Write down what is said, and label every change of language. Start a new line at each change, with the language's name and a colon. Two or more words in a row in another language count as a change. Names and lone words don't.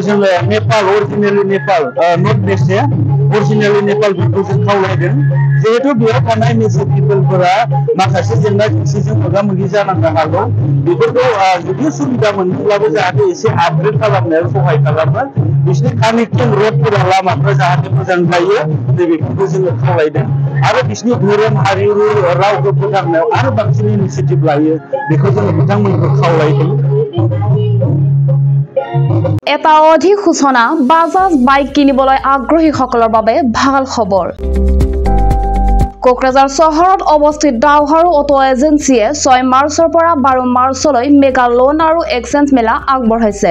Bodo: जोङो नेपाल अरिजिनेलि नेपाल
English: north west
Bodo: अरिजिनेलि नेपाल बेखौ जों खावलायदों जिहेतु बेयाव थानाय मेचे पिपलफोरा माखासे जेंना जेंसिजों मोगा मोगि जानांनो हागौ बेफोरखौ जुदि सुबिदा मोनोब्लाबो जाहाथे एसे आपग्रेड खालामनायाव सहाय खालामो बिसोरनि
English: connecting road
Bodo: लामाफोरा जाहाथे मोजां जायो बेफोरखौ जोङो खावलायदों आरो बिसोरनि धोरोम हारिमु रावखौ फोथांनायाव आरो बांसिन इनिसिएटिभ लायो बेखौ जोङो बिथांमोनखौ खावलायदों।
Assamese: এটা অধিক সূচনা বাজাজ বাইক কিনিবলৈ আগ্ৰহীসকলৰ বাবে ভাল খবৰ। কোকৰাঝাৰ চহৰত অৱস্থিত ডাউহাৰু অটো এজেন্সিয়ে 6 মাৰ্চৰ পৰা 12 মাৰ্চলৈ
English: mega loan
Assamese: আৰু এক্সচেঞ্জ মেলা আগবঢ়াইছে।